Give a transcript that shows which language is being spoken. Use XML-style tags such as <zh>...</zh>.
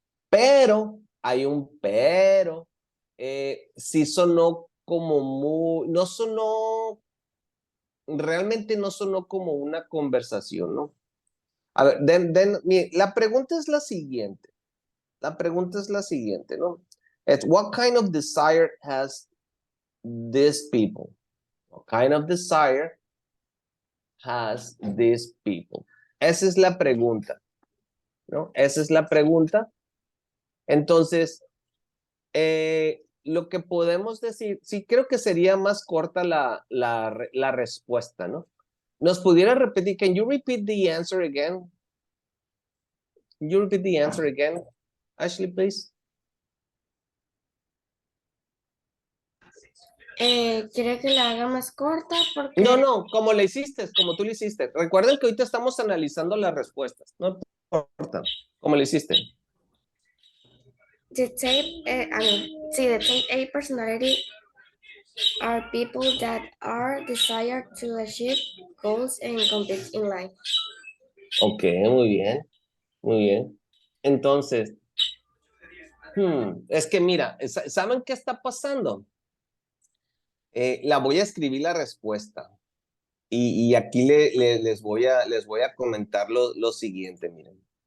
<es>Pero, hay un pero, sí sonó como no sonó, realmente no sonó como una conversación, ¿no? A ver, la pregunta es la siguiente. La pregunta es la siguiente, ¿no?</es> <en>What kind of desire has these people? What kind of desire has these people?</en> <es>Esa es la pregunta, ¿no? Esa es la pregunta. Entonces, lo que podemos decir, sí creo que sería más corta la respuesta, ¿no? ¿Nos pudiera repetir?</es> <en>Can you repeat the answer again? Can you repeat the answer again, Ashley, please?</en> <es>quiere que la haga más corta porque No, como le hiciste, como tú le hiciste. Recuerden que ahorita estamos analizando las respuestas, no importa, como le hiciste.</es> <en>the type, sí, the type A personality are people that are desire to achieve goals and compete in life.</en> <es>Ok, muy bien, muy bien. Entonces, es que mira, ¿saben qué está pasando? La voy a escribir la respuesta y aquí les voy a comentar lo siguiente, miren.</es>